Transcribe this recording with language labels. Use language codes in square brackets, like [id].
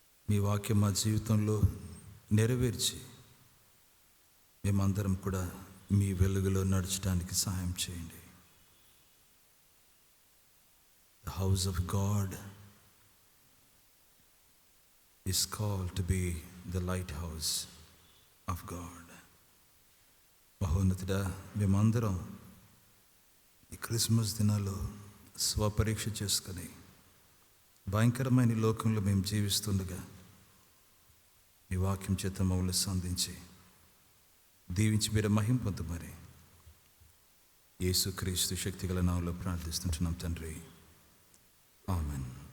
[te] మీ వాక్యం మా జీవితంలో నెరవేర్చి మేమందరం కూడా మీ వెలుగులో నడచడానికి సహాయం చేయండి. [en] The house of God is called to be the lighthouse of God. [te] మహోన్నతుడా, మేమందరం ఈ క్రిస్మస్ దినాల్లో స్వపరీక్ష చేసుకొని భయంకరమైన లోకంలో మేము జీవిస్తుండగా మీ వాక్యం చేత మమ్మల్ని సంధించి దీవించి మీరు మహిమ పొందుమని యేసుక్రీస్తు శక్తిగల నామములో ప్రార్థిస్తుంటున్నాం తండ్రి. ఆమెన్.